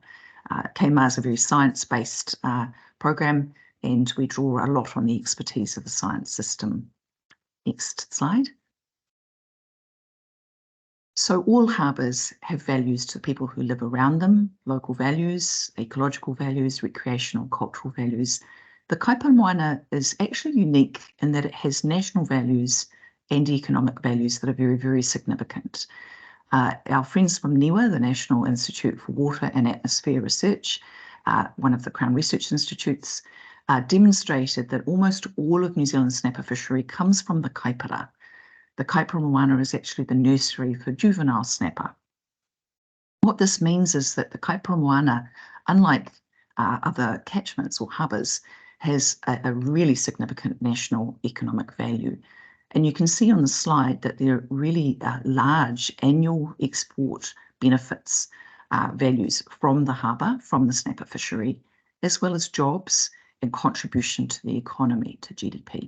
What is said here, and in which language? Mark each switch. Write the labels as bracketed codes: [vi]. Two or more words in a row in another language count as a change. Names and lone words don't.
[en] KMR is a very science-based program, and we draw a lot on the expertise of the science system. Next slide. So all harbours have values to people who live around them, local values, ecological values, recreational, cultural values. The kaipara moana is actually unique in that it has national values and economic values that are very, very significant. Our friends from NIWA, the National Institute for Water and Atmosphere Research, one of the Crown Research Institutes, demonstrated that almost all of New Zealand's snapper fishery comes from the kaipara. The kaipara moana is actually the nursery for juvenile snapper. What this means is that the kaipara moana, unlike other catchments or harbours, has a really significant national economic value. And you can see on the slide that there are really large annual export benefits, values from the harbour, from the snapper fishery, as well as jobs and contribution to the economy, to GDP.